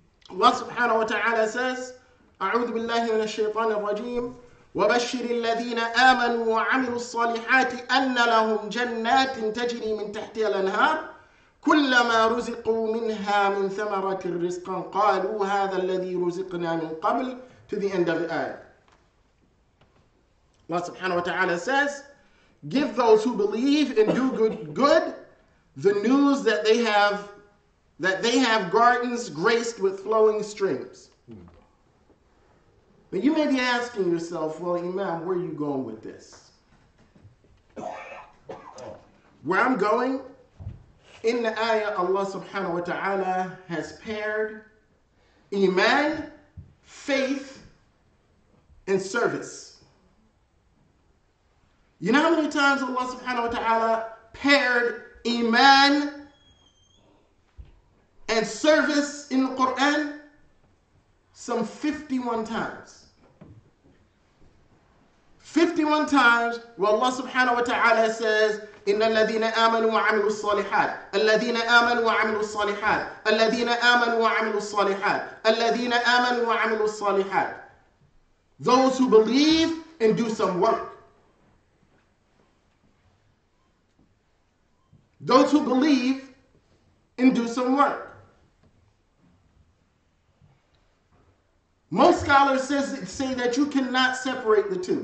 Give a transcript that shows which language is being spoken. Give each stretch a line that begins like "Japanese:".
Arabic: Allah subhanahu wa ta'ala says, أعوذ بالله من الشيطان الرجيم وبشر الذين آمنوا وعملوا الصالحات أن لهم جنات تجري من تحتها الأنهار كلما رزقوا منها من ثمرة رزقا قالوا هذا الذي رزقنا من قبل, to the end of the ayah.
English: Allah subhanahu wa ta'ala says, give those who believe and do good the news that they have gardens graced with flowing streams. Now you may be asking yourself, well, Imam, where are you going with this? Where I'm going, in the ayah, Allah subhanahu wa ta'ala has paired iman, faith, and service. You know how many times Allah subhanahu wa ta'ala paired iman and service in the Quran? Some 51 times.
Arabic: 51 times where Allah subhanahu wa ta'ala says, إن الذين آمنوا وعملوا الصالحات الذين آمنوا وعملوا الصالحات الذين آمنوا وعملوا الصالحات الذين آمنوا وعملوا الصالحات.
English: Those who believe and do some work. Those who believe and do some work. Most scholars say that you cannot separate the two.